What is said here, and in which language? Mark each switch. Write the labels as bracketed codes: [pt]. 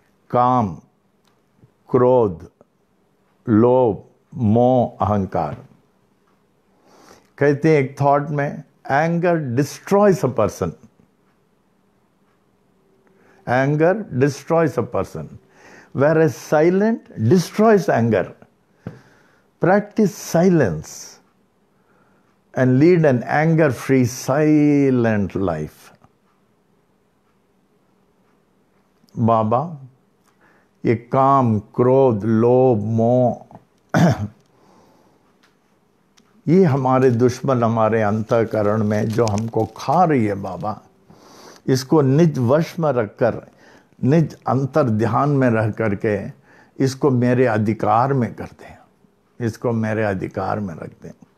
[hi] काम, क्रोध, लोभ, मोह, अहंकार। कहते हैं एक थॉट में, [en] Anger destroys a person. Anger destroys a person, whereas silent destroys anger. Practice silence and lead an anger-free, silent life. [hi] बाबा, ये काम, क्रोध, लोभ, मोह, ये हमारे दुश्मन हमारे अंतःकरण में जो हमको खा रही है बाबा, इसको निज वश में रखकर, निज अंतर ध्यान में रह करके इसको मेरे अधिकार में कर दें, इसको मेरे अधिकार में रख दें।